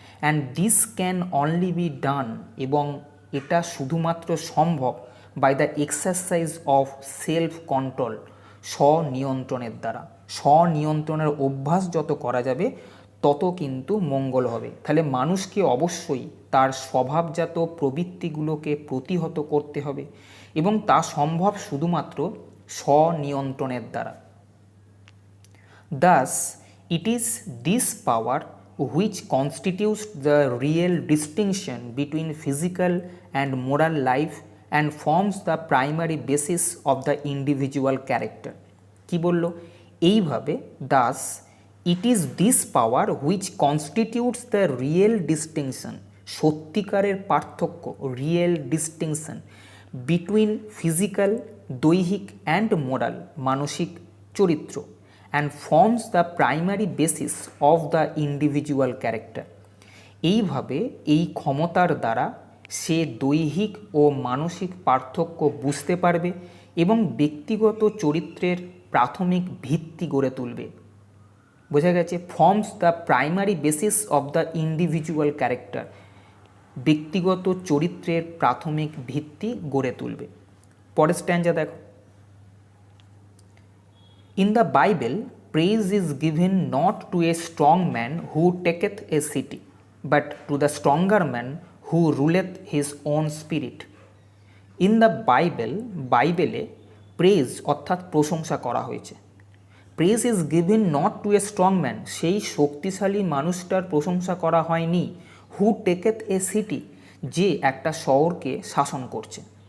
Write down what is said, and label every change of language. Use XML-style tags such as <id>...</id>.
<en>and this can only be done,</en> <bn>এবং এটা শুধুমাত্র সম্ভব</bn> <en>by the exercise of self control,</en> <bn>স্বনিয়ন্ত্রণের দ্বারা। স্বনিয়ন্ত্রণের অভ্যাস যত করা যাবে তত কিন্তু মঙ্গল হবে। তাহলে মানুষকে অবশ্যই তার স্বভাবজাত প্রবৃত্তিগুলোকে প্রতিহত করতে হবে এবং তা সম্ভব শুধুমাত্র স্বনিয়ন্ত্রণের দ্বারা।</bn> <en>Thus, it is this power which constitutes the real distinction between physical and moral life and forms the primary basis of the individual character.</en> <bn>কি বলল? এইভাবে,</bn> <en>thus it is this power which constitutes the real distinction</en> <bn>সত্যিকারের পার্থক্য,</bn> <en>real distinction between physical, দৈহিক and moral,</en> <bn>মানসিক চরিত্র,</bn> <en>And forms the primary basis of the individual character.</en> <bn>এইভাবে এই ক্ষমতার দ্বারা সে দৈহিক ও মানসিক পার্থক্য বুঝতে পারবে এবং ব্যক্তিগত চরিত্রের প্রাথমিক ভিত্তি গড়ে তুলবে। বোঝা গেছে?</bn> <en>forms the primary basis of the individual character,</en> <bn>ব্যক্তিগত চরিত্রের প্রাথমিক ভিত্তি গড়ে তুলবে। পরের স্ট্যান্জা দেখো।</bn> <en>In the Bible, praise is given not to a strong man who taketh a city, but to the stronger man who ruleth his own spirit. In the Bible,</en> <bn>বাইবেলে praise অর্থাৎ প্রশংসা করা হয়েছে।</bn> <en>praise is given not to a strong man,</en> <bn>সেই শক্তিশালী মানুষটার প্রশংসা করা হয়নি,</bn> <en>who taketh a city,</en> <bn>যে একটা শহরকে শাসন করছে।</bn>